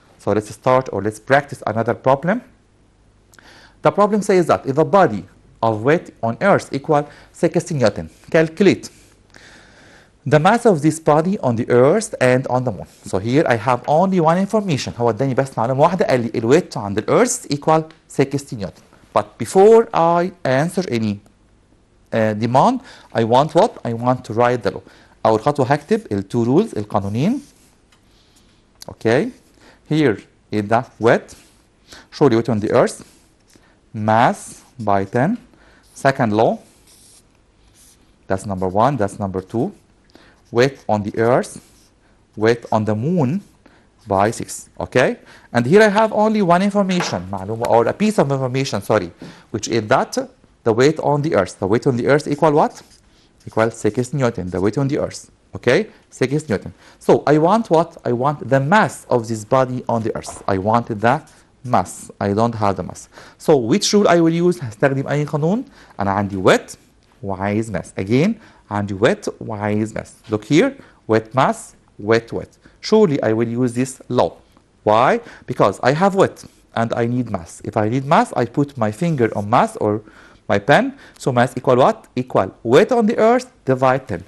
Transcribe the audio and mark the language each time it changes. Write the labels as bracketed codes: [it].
[en] So let's start or let's practice another problem. The problem says that if a body of weight on earth equal 60 Newton, calculate the mass of this body on the earth and on the moon. So here I have only one information. [ar] هو اداني بس معلومة واحدة قال لي الويت [en] on the earth equal 60 Newton. But before I answer any demand, I want what? I want to write the law. [ar] أول خطوة هكتب ال two rules القانونين. [en] Okay. Here is the weight. Surely weight on the earth. Mass by 10. Second law. That's number one. That's number two. Weight on the earth, weight on the moon by 6. Okay? And here I have only one information, معلومة, or a piece of information, sorry, which is that the weight on the earth. The weight on the earth equal what? Equal 6 Newton, the weight on the earth. Okay? 6 Newton. So I want what? I want the mass of this body on the earth. I want the mass. I don't have the mass. So which rule I will use? [ar] هستخدم أي قانون؟ أنا عندي weight وعايز mass. [en] Again, عندي weight وعايز mass. Look here, weight mass, weight. Surely I will use this law. Why? Because I have weight and I need mass. If I need mass, I put my finger on mass or my pen. So mass equal what? Equal weight on the earth divide 10.